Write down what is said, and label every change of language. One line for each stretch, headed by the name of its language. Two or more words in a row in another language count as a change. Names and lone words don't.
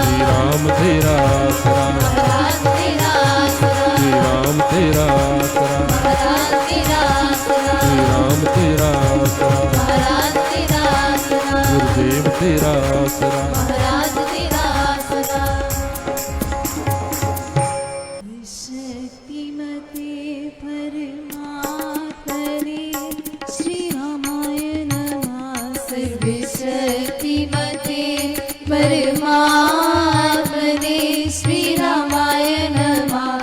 Hindi: श्री राम तेरा आसरा, महाराज तेरा आसरा, श्री राम तेरा आसरा, महाराज तेरा आसरा, श्री राम तेरा आसरा, तेरा आसरा। महाराज तेरा आसरा।
Sanskrit: शक्तिमते परमात्मने श्री रामाय नमः। सर्वशक्तिमते परमात्मने श्री रामाय नमः।